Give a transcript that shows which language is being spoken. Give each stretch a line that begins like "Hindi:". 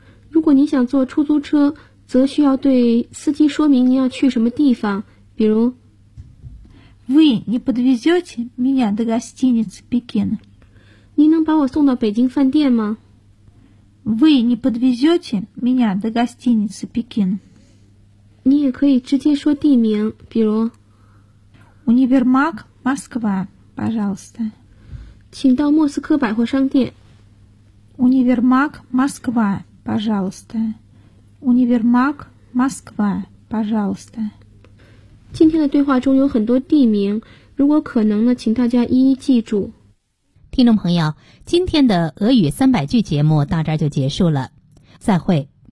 Chinese: 如果您想坐出租车，则需要对司机说明您要去什么地方，比如
Russian: Вы не подвезете меня до гостиницы Пекин?
Chinese: 您能把我送到北京饭店吗？
Russian: Вы не подвезете меня до гостиницы Пекин?
Chinese: 你也可以直接说地名，比如
Russian: Универмаг Москва, пожалуйста.
Chinese: 请到莫斯科百货商店。
Russian: Универмаг Москва, пожалуйста. Универмаг Москва, пожалуйста.
Chinese: 今天的对话中有很多地名，如果可能呢，请大家一一记住。听众朋友，今天的俄语三百句节目到这儿就结束了，再会。